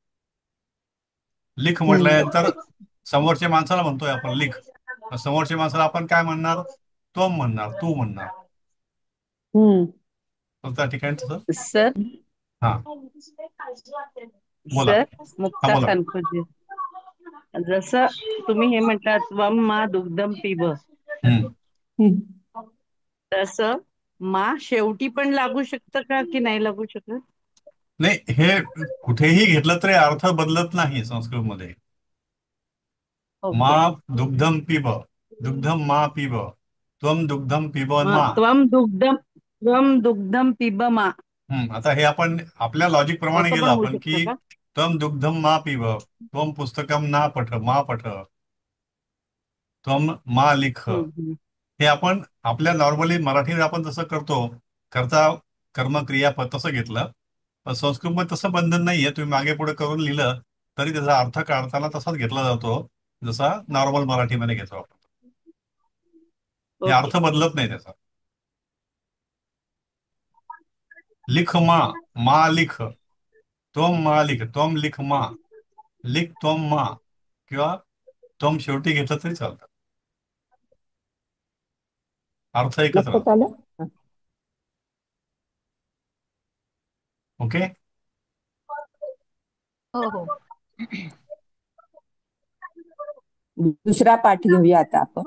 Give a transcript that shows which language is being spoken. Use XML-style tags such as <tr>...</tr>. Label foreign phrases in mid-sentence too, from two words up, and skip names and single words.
<mr>लिख म्हटल्यानंतर समोरच्या माणसाला म्हणतोय आपण लिख. मग समोरच्या माणसाला आपण काय म्हणणार, त्वम म्हणणार, तू म्हणणार. हम्म तर त्या ठिकाणी तसं. सर हा बोला. सर हा मुक्ता बोला. कानपुजे, जसं तुम्ही हे म्हणतात</mr> <sa>वम मा दुग्धम पिब,</sa> <mr>हम्म. तसं मा शेवटी पण लागू शकतं का की नाही लागू शकत? नाही, हे कुठेही घेतलं तरी अर्थ बदलत नाही संस्कृतमध्ये. मा ओके.</mr> <sa>दुग्धम पिब, दुग्धम मा पिब, त्वम दुग्धम पिब मा. त्वम दुग्धम पिब मा,</sa> <mr>आता हे आपण आपल्या लॉजिक प्रमाणे असं गेलो पण होऊ आपण शकतं की का?</mr> <sa>त्वम दुग्धम मा पिब, त्वम पुस्तकम ना पठ मा पठ, त्वम मा लिख. हम्म.</sa> <mr>हे आपण आपल्या नॉर्मली मराठीत आपण जसं करतो, कर्ता कर्म क्रियापद तसं घेतलं. पण संस्कृतमध्ये तसं बंधन नाहीये. तुम्ही मागे पुढे करून लिहिलं तरी त्याचा अर्थ काढताना तसाच घेतला जातो जसा नॉर्मल मराठीमध्ये घेतो आपण. हे ओके. अर्थ बदलत नाही त्याचा.</mr> <sa>लिख मा, मा लिख, त्वम मा लिख, त्वम लिख मा, लिख त्वम मा,</sa> <mr>किंवा त्वम शेवटी घेतलं तरी चालतं. अर्थ एकच लक्षात राहतो. आलं. हा. ओके. हो हो दुसरा पाठ घेऊया आता आपण.</mr>